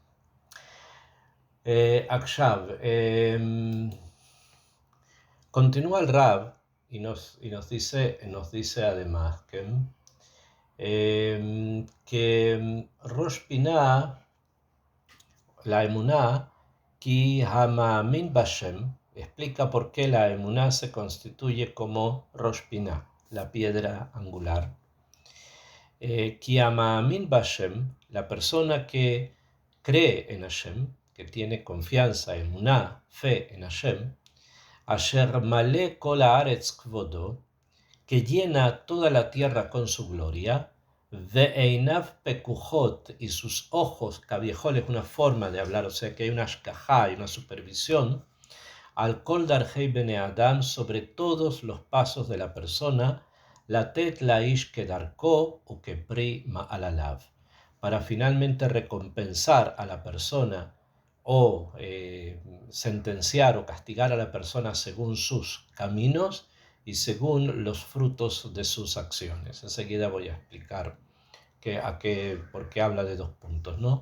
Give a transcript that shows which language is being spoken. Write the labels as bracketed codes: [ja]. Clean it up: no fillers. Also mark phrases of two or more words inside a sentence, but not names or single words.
[es] Akshav, continúa el Rab y nos dice además que Rosh Pinah, la emuná, [he] כי המאמין בהשם, [es] explica por qué la emuná se constituye como Rosh Pinah, la piedra angular. [he] כי בשם, [es] la persona que cree en Hashem, que tiene confianza, emuná, fe en Hashem, [he] אשר מלא כל הארץ כבודו, [es] que llena toda la tierra con su gloria, [he] ועיניו פקוחות, [es] y sus ojos, kaviehol es una forma de hablar, o sea que hay una ashkajá, hay una supervisión, [he] על כל דרכי בני אדם, [es] sobre todos los pasos de la persona, [he] לתת לאיש כדרכו וכפרי מעלליו, [es] para finalmente recompensar a la persona o sentenciar o castigar a la persona según sus caminos y según los frutos de sus acciones. Enseguida voy a explicar por qué habla de dos puntos, ¿no?